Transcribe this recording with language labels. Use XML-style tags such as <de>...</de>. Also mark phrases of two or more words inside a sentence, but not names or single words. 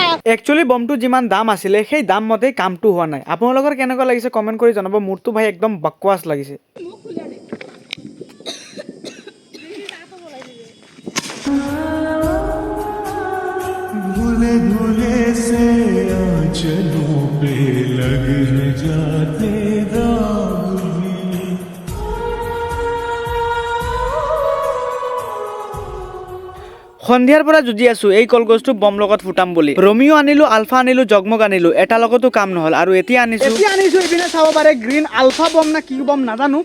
<as>একচুৱেলি বমটো যিমান দাম আছিলে সেই দাম মতে কামটো হোৱা নাই। আপোনালোকৰ কেনেকুৱা লাগিছে কমেণ্ট কৰি জনাব। মোৰতো ভাই একদম বকৱাছ লাগিছে।</as> <hi>धुले से आंचलों पे लग जाते</hi> <as>সন্ধিয়াৰ পৰা যুঁজি আছো এই কলগছটো বম লগত ফুটাম বুলি। ৰমিও আনিলো, আলফা আনিলো, জগমগ আনিলো, এটা লগতো কাম নহল, আৰু এতিয়া আনিছো এইপিনে চাব পাৰে গ্ৰীণ আলফা বম না কি বম নাজানো।</as>